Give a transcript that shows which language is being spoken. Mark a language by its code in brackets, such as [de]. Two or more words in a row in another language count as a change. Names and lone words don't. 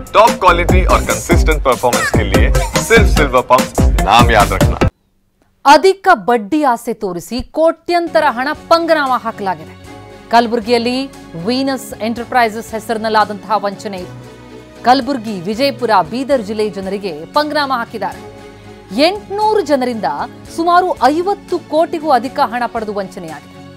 [en] top quality [hi] और [en] consistent performance [hi] के लिए सिर्फ सिल्वर पंप नाम याद रखना। [kn] ಅಧಿಕ ಬಡ್ಡಿ ಆಸೆ ತೋರಿಸಿ ಕೋಟ್ಯಂತರ ಹಣ ಪಂಗನಾಮ ಹಾಕಲಾಗಿದೆ. ಕಲಬುರಗಿಯಲ್ಲಿ ವೀನಸ್ ಎಂಟರ್ಪ್ರೈಸಸ್ ಹೆಸರಿನಲ್ಲಾದಂತಹ ವಂಚನೆ ಇದೆ. ಕಲಬುರಗಿ, ವಿಜಯಪುರ, ಬೀದರ್ ಜಿಲ್ಲೆ ಜನರಿಗೆ ಪಂಗನಾಮ ಹಾಕಿದ್ದಾರೆ. 800 ಜನರಿಂದ ಸುಮಾರು 50 ಕೋಟಿಗೂ ಅಧಿಕ ಹಣ ಪಡೆದು ವಂಚನೆಯಾಗಿದೆ.